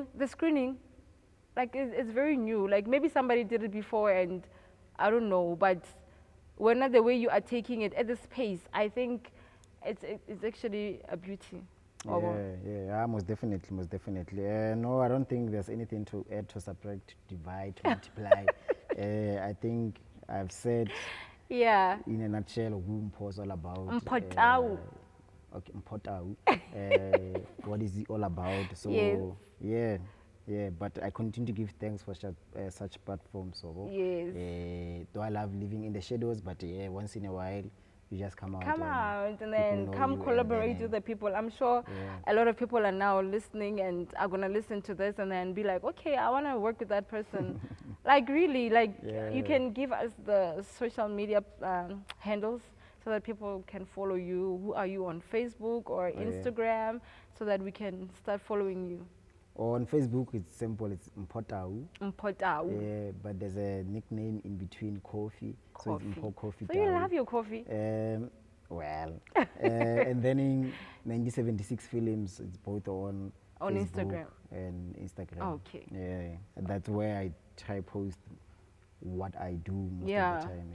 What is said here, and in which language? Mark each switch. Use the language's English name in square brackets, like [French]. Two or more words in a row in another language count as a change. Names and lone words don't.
[English] The screening, like, it's very new. Like, maybe somebody did it before and I don't know, but when the way you are taking it at this pace, I think it's actually a beauty. Yeah, most definitely. No, I don't think there's anything to add, to subtract, divide, to multiply. I think I've said Yeah. in a nutshell who Mpho is all about. Mpho tau. Okay, Mpho tau. What is it all about? So Yes. yeah. But I continue to give thanks for such platforms. So Yes. though I love living in the shadows, but once in a while you just come out. Come out and people then know come you, collaborate and with the people. I'm sure a lot of people are now listening and are going to listen to this and then be like, okay, I want to work with that person. Like, really, like, you can give us the social media handles so that people can follow you. Who are you on Facebook or Instagram so that we can start following you? On Facebook, it's simple. It's Mpho tau. Mpho tau. But there's a nickname in between, Coffee. So it's Mpho Coffee So you tau. love your coffee? And then in 1976 films, it's both on Facebook Instagram and Instagram. Okay. Yeah, that's where I try post what I do most of the time.